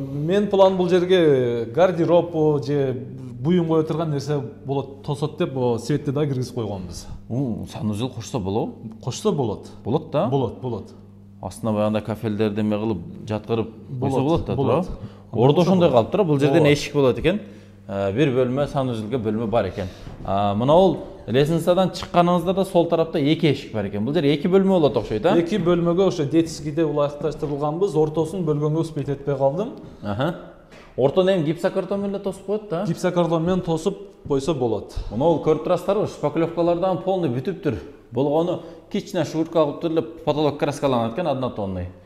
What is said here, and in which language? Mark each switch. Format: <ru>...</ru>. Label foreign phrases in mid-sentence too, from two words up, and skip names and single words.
<ky>Мен план бул жерге гардероб же буюм кое турган нерсе болот, тосот деп светти да киргизип койгонбуз. Санузел кошсо болобу? Кошсо болот. Болот да? Болот. Астына баягындай кафелдерди эме кылып жаткырып койсо болот да, болот. Ордо ошондой калыптыр, бул жерден эшик болот экен. Бир бөлмө, санузелге бөлмө бар экен. Мына ол лестницадан чыкканыңызда да сол тарапта эки эшик бар экен. Бул жер эки бөлмө болот окшойт, Эки бөлмөгө ошо детскийде улайыкташтырылганбыз, ортосун бөлгөнгө успеть этпей калдым. Ортону эми гипсокартон менен тосуп коет да? Гипсокартон менен тосуп койсо болот. Мына ол көрүп турасыздарбы, шпаклевкалардан полный бүтүптүр. Болгону кичине шурка кылып туруп эле потолок краскаланат экен, однотонный.</ky>